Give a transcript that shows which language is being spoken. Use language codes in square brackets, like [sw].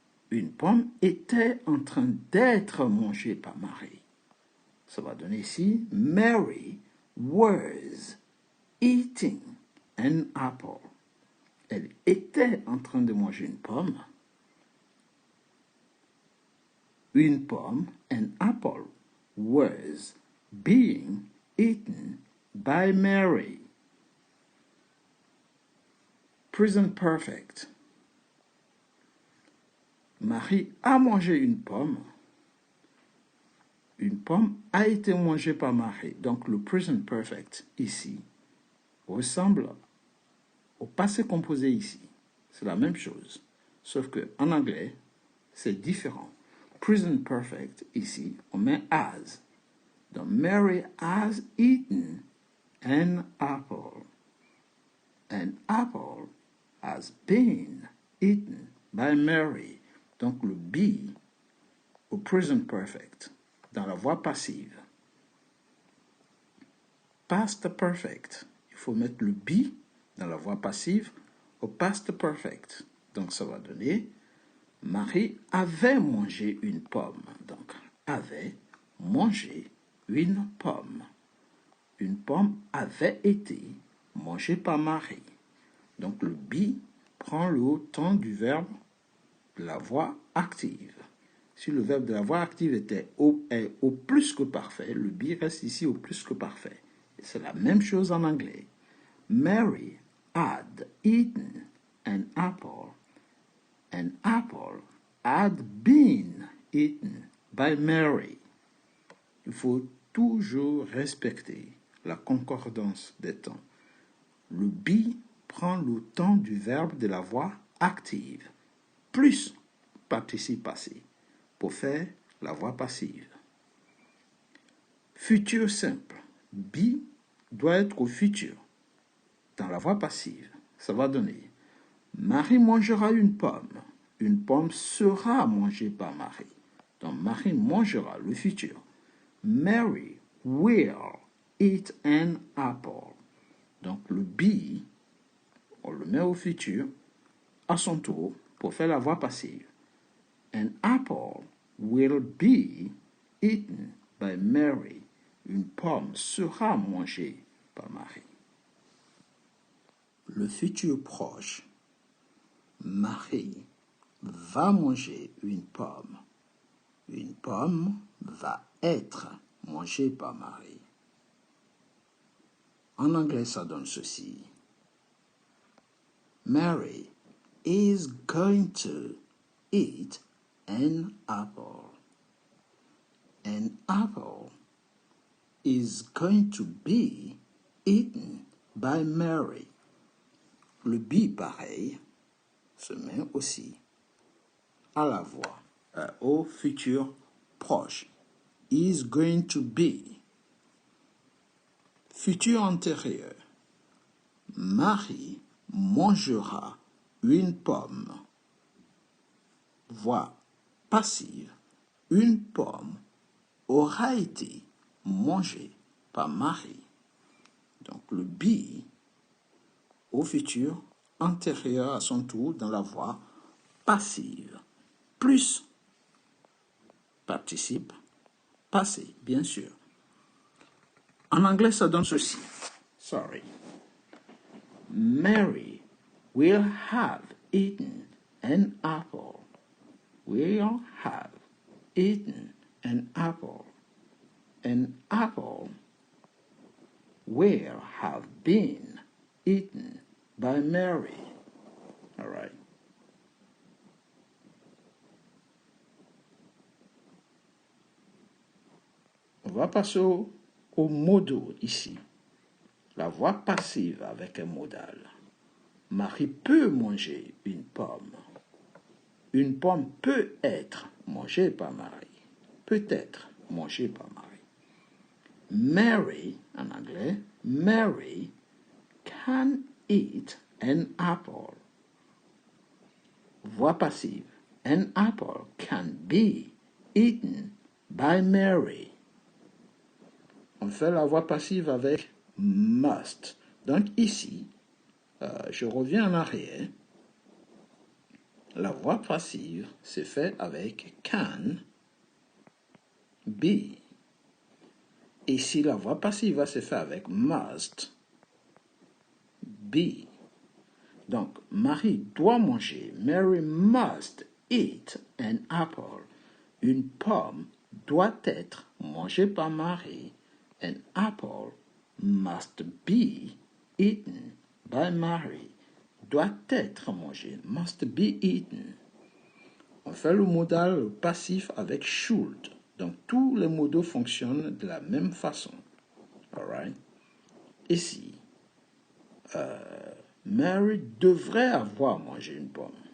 [fr] Une pomme était en train d'être mangée par Marie. Ça va donner ici [en] Mary was eating an apple. [fr] Elle était en train de manger une pomme. Une pomme, [en] an apple, was being eaten by Mary. Present perfect. [fr] Marie a mangé une pomme. Une pomme a été mangée par Marie. Donc le present perfect ici ressemble au passé composé ici. C'est la même chose. Sauf que en anglais, c'est différent. Present perfect ici, on met has. [en] Donc Mary has eaten an apple. An apple has been eaten by Mary. [fr] Donc le be au present perfect dans la voix passive. Past perfect, il faut mettre le be dans la voix passive au past perfect. Donc ça va donner Marie avait mangé une pomme. Donc avait mangé une pomme. Une pomme avait été mangée par Marie. Donc le be prend le temps du verbe de la voix active. Si le verbe de la voix active est au plus que parfait, le be reste ici au plus que parfait. C'est la même chose en anglais. [en] Mary had eaten an apple. An apple had been eaten by Mary. [fr] Il faut toujours respecter la concordance des temps. Le be prend le temps du verbe de la voix active, plus participe passé, pour faire la voix passive. Futur simple. Be doit être au futur, dans la voix passive. Ça va donner Marie mangera une pomme. Une pomme sera mangée par Marie. Donc Marie mangera, le futur. [en] Mary will eat an apple. [fr] Donc le be, on le met au futur, à son tour, pour faire la voix passive. [en] An apple will be eaten by Mary. [fr] Une pomme sera mangée par Marie. Le futur proche. Marie va manger une pomme. Une pomme va être mangée par Marie. En anglais, ça donne ceci. [en] Mary is going to eat an apple. An apple is going to be eaten by Mary. [fr] Le be, pareil, se met aussi à la voix, au futur proche. [en] Is going to be. Futur antérieur. [fr] Marie mangera une pomme. Voix passive. Une pomme aura été mangée par Marie. Donc le be au futur antérieur à son tour dans la voix passive. Plus participe passé, bien sûr. En anglais, ça donne ceci. [en] Sorry. Mary will have eaten an apple. Will have eaten an apple. An apple will have been eaten by Mary. All right. [fr] On va passer au modal ici. La voix passive avec un modal. Marie peut manger une pomme. Une pomme peut être mangée par Marie. Peut-être mangée par Marie. [en] Mary, [fr] en anglais, [en] Mary can eat an apple. [fr] Voix passive. [en] An apple can be eaten by Mary. [fr] On fait la voix passive avec must. Donc ici, je reviens en arrière. La voix passive se fait avec can, be. Ici, la voix passive va se faire avec must, be. Donc, Marie doit manger. [en] Mary must eat an apple. [fr] Une pomme doit être mangée par Marie. [en] An apple must be eaten by Mary. [fr] Doit être mangé. [en] Must be eaten. [fr] On fait le modal passif avec should. Donc, tous les modaux fonctionnent de la même façon. [en] All right? [fr] Ici, Mary devrait avoir mangé une pomme.